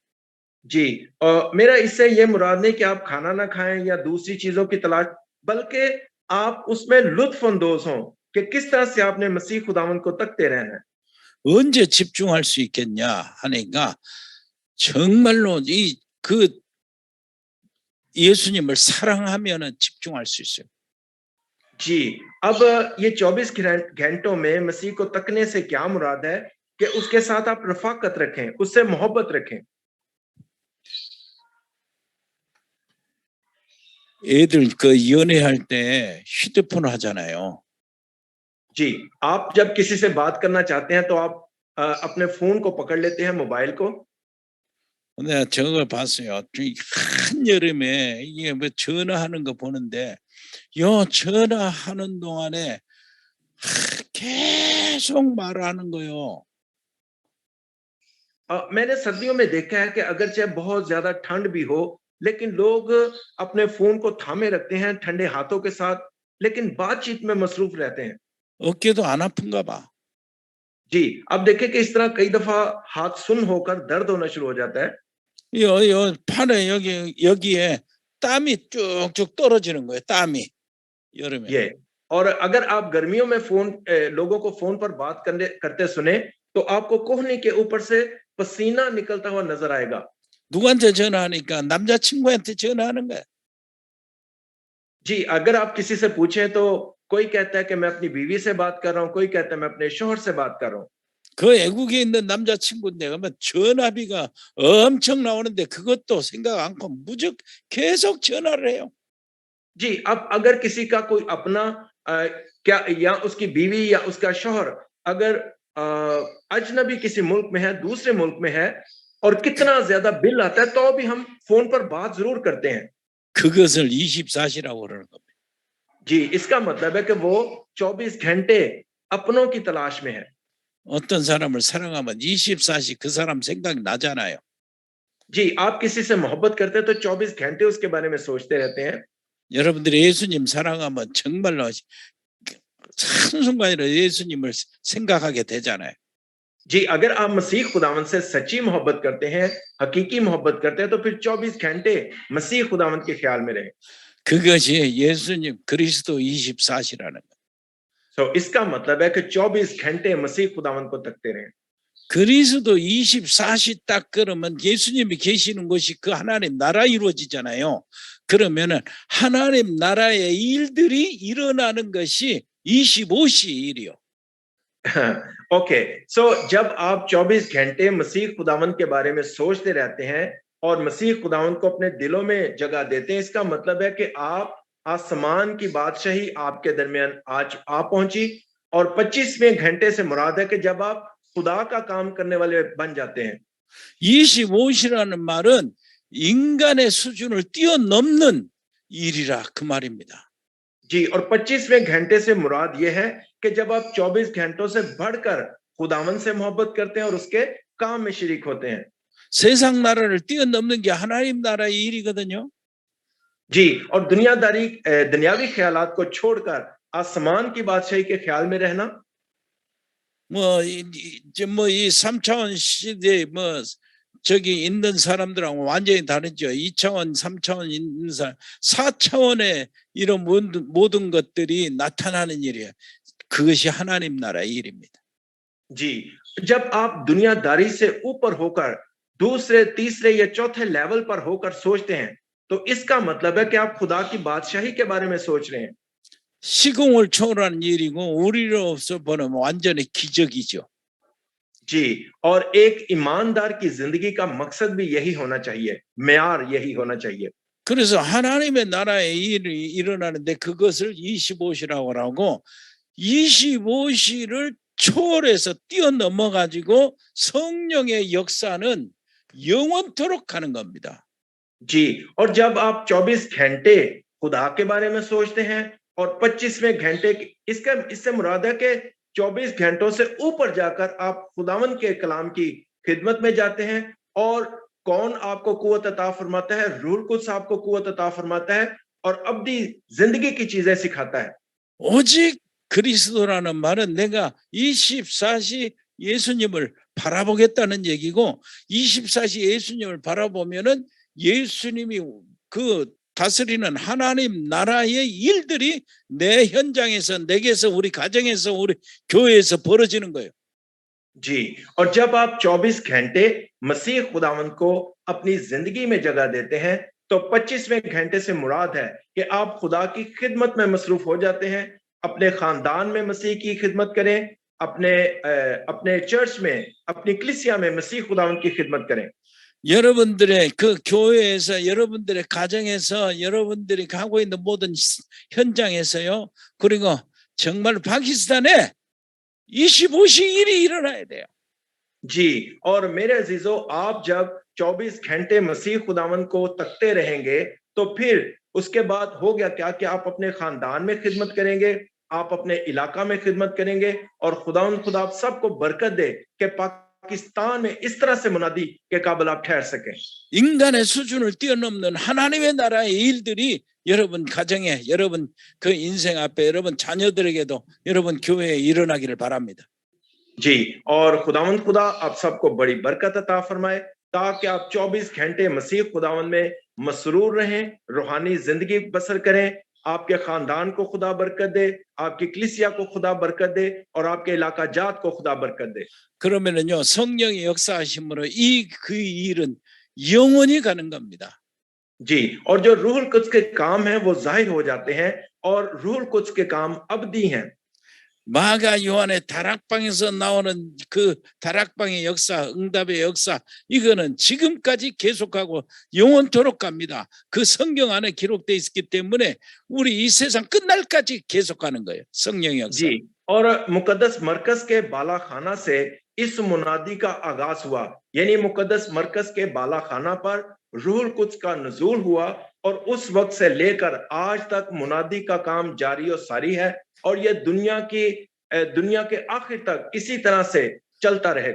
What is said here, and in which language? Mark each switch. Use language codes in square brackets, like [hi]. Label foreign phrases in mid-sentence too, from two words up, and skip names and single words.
[ur] جی، میرا اس سے یہ مراد نہیں کہ آپ کھانا نہ کھائیں یا دوسری چیزوں کی تلاش، بلکہ آپ اس میں لطف اندوز ہوں، کہ کس طرح سے آپ نے مسیح خداوند کو تکتے رہنا ہے. [ko] 언제 집중할 수 있겠냐 하니까 정말로 그 예수님을 사랑하면은 집중할 수 있어요. [ur] جی، اب یہ 24 گھنٹوں میں مسیح کو تکنے سے کیا مراد ہے کہ اس کے ساتھ آپ رفاقت رکھیں، اس سے محبت رکھیں. [ko] 애들 그 연애할 때 휴대폰 하잖아요. [ur] جی، آپ جب کسی سے بات کرنا چاہتے ہیں تو آپ اپنے فون کو پکڑ لیتے ہیں، موبائل کو. [ko] 내가 저걸 봤어요. 한여름에 이게 뭐 전화하는 거 보는데 요 전화하는 동안에 계속 말하는 거요. [ur] میں نے سردیوں میں دیکھا ہے کہ اگرچہ بہت زیادہ ٹھنڈ بھی ہو، لیکن لوگ اپنے فون کو تھامے رکھتے ہیں ٹھنڈے ہاتھوں کے ساتھ، لیکن بات چیت میں مصروف رہتے ہیں. [ko] 어깨도 안 아픈가 봐. [ur] جی، اب دیکھیں کہ اس طرح کئی دفعہ ہاتھ سن ہو کر درد ہونا شروع ہو جاتا ہے. [ko] 요 팔에 여기에 땀이 쭉쭉 떨어지는 거예요. 땀이 여름에. [ur] یہ اور اگر آپ گرمیوں میں لوگوں کو فون پر بات کرتے سنیں تو آپ کو کہنی کے اوپر سے پسینہ نکلتا ہوا نظر آئے گا. [ko] 누구한테 전화하니까 남자친구한테 전화하는 거야. [ur] جی، اگر آپ کسی سے پوچھیں تو کوئی کہتا ہے کہ میں اپنی بیوی سے بات کر رہا ہوں، کوئی کہتا ہے میں اپنے شوہر سے بات کر رہا ہوں. [ko] 그 외국에 있는 남자친구인데 그러면 전화비가 엄청 나오는데 그것도 생각 않고 무조건 계속 전화를 해요. [ur] جی، اب اگر کسی کا کوئی اپنا کیا یا اس کی بیوی یا اس کا شوہر اگر اجنبی کسی ملک میں ہے، دوسرے ملک میں ہے اور کتنا زیادہ بل آتا ہے تو بھی ہم فون پر بات ضرور کرتے ہیں. [ko] 그것을 24시라고 그러는 겁니다. [ur] جی، اس کا مطلب ہے کہ وہ 24 گھنٹے اپنوں کی تلاش میں ہے. [ko] 어떤 사람을 사랑하면 24시 그 사람 생각이 나잖아요. [ur] جی، آپ کسی سے محبت کرتے ہیں تو 24 گھنٹے اس کے بارے میں سوچتے رہتے ہیں. [ko] 여러분들이 예수님 사랑하면 정말로 한순간이라도 예수님을 생각하게 되잖아요. [ur] جی، اگر آپ مسیح خداوند سے سچی محبت کرتے ہیں، حقیقی محبت کرتے ہیں تو پھر 24 گھنٹے مسیح خداوند کے خیال میں رہیں. [ko] 그것이 예수님 그리스도 24시라는 거. [ur] تو اس کا مطلب ہے کہ 24 گھنٹے مسیح خداوند کو تکتے رہیں. [ko] 그리스도 24시 딱 그러면 예수님이 계시는 곳이 그 하나님 나라 이루어지잖아요. 그러면은 하나님 나라의 일들이 일어나는 것이 25시 일이요. [en] okay, so [ur] جب آپ 24 گھنٹے مسیح خداوند کے بارے میں سوچتے رہتے ہیں اور مسیح خداوند کو اپنے دلوں میں جگہ دیتے ہیں، اس کا مطلب ہے کہ آپ آسمان کی بادشاہی آپ کے درمیان آج آ پہنچی. اور 25ویں گھنٹے سے مراد ہے کہ جب آپ خدا کا کام کرنے والے بن جاتے ہیں. [ko] 25시라는 말은 인간의 수준을 뛰어넘는 일이라 그 말입니다. [ur] جی، اور 25ویں گھنٹے سے مراد یہ ہے کہ جب آپ 24 گھنٹوں سے بڑھ کر خداوند سے محبت کرتے ہیں اور اس کے کام میں شریک ہوتے ہیں. [ko] 세상 나라를 뛰어넘는 게 하나님 나라의 일이거든요. [ur] جی، اور دنیاوی خیالات کو چھوڑ کر آسمان کی بادشاہی کے خیال میں رہنا. [ko] 이 3차원 시대에 저기 있는 사람들하고 완전히 다르죠. 2차원, 3차원 있는 사람, 4차원의 이런 모든 것들이 나타나는 일이에요. 그것이 하나님 나라의 일입니다. [ur] جی، جب آپ دنیاداری سے اوپر ہو کر دوسرے، تیسرے یا چوتھے لیول پر ہو کر سوچتے ہیں تو اس کا مطلب ہے کہ آپ خدا کی بادشاہی کے بارے میں سوچ رہے ہیں. [ko] 시공을 초월하는 일이고 우리로서 보면 완전히 기적이죠. [ur] جی، اور ایک ایماندار کی زندگی کا مقصد بھی یہی ہونا چاہیے، معیار یہی ہونا چاہیے. [ko] 그래서 하나님의 나라의 일이 일어나는데 그것을 25시라고 하고 25시를 초월해서 뛰어넘어 가지고 성령의 역사는 영원토록 가는 겁니다. [ur] جی، اور جب آپ 24 گھنٹے خدا کے بارے میں سوچتے ہیں اور 25ویں گھنٹے اس سے مراد ہے کہ 24 گھنٹوں سے اوپر جا کر آپ خداوند کے کلام کی خدمت میں جاتے ہیں. اور کون آپ کو قوت عطا فرماتا ہے؟ روح قدس آپ کو قوت عطا فرماتا ہے اور ابدی زندگی کی چیزیں سکھاتا ہے. [ko] 오직 그리스도라는 말은 내가 24시 예수님을 바라보겠다는 얘기고 24시 예수님을 바라보면은 예수님이 그 다스리는 하나님 나라의 일들이 내 현장에서, 내게서, 우리 가정에서, 우리 교회에서 벌어지는 거예요. [ur] جی، اور جب آپ 24 گھنٹے مسیح خداوند کو اپنی زندگی میں جگہ دیتے ہیں، تو 25ویں گھنٹے سے مراد ہے کہ آپ خدا کی خدمت میں مصروف ہو جاتے ہیں، اپنے خاندان میں مسیح کی خدمت کریں، اپنے چرچ میں، اپنی کلیسیا میں مسیح خداوند کی خدمت کریں. [ko] 여러분들의 그 교회에서, 여러분들의 가정에서, 여러분들이 가고 있는 모든 현장에서요. 그리고 정말 파키스탄에 25시일이 일어나야 돼요. [ur] جی، اور میرے عزیزو، آپ جب 24 گھنٹے مسیح خداوند کو تکتے رہیں گے، تو پھر اس کے بعد ہو گیا کیا کہ آپ اپنے خاندان میں خدمت کریں گے، آپ اپنے علاقہ میں خدمت کریں گے، اور خدا آپ سب کو برکت دے کہ پاکستان میں اس طرح سے منادی کے قابل آپ ٹھہر سکیں. [ko] 인간의 수준을 뛰어넘는 하나님의 나라의 일들이 여러분 가정에, 여러분 그 인생 앞에, 여러분 자녀들에게도, 여러분 교회에 일어나기를 바랍니다. [ur] جی، اور خدا آپ سب کو بڑی برکت عطا فرمائے، تاکہ آپ 24 گھنٹے مسیح خداوند میں مسرور رہیں، روحانی زندگی بسر کریں، آپ کے خاندان کو خدا برکت دے، آپ کی کلیسیا کو خدا برکت دے، اور آپ کے علاقہ جات کو خدا برکت دے. [ko] 그러면은요, 성령의 역사하심으로 그 일은 영원히 가는 겁니다. [ur] جی، اور جو روح القدس کے کام ہیں وہ ظاہر ہو جاتے ہیں، اور روح القدس کے کام ابدی ہیں. [ko] 마가 요한의 다락방에서 나오는 그 다락방의 역사, 응답의 역사, 이거는 지금까지 계속하고 영원토록 갑니다. 그 성경 안에 기록되어 있기 때문에 우리 이 세상 끝날까지 계속하는 거예요. 성령의 역사. [ur] جی، اور مقدس مرقس کے بالاخانہ سے اس منادی کا آغاز ہوا، یعنی مقدس مرقس کے بالاخانہ پر روح القدس کا نزول ہوا، اور اس وقت سے لے کر آج تک منادی کا کام جاری و ساری ہے، اور یہ دنیا کے آخر تک اسی طرح سے چلتا رہے گا.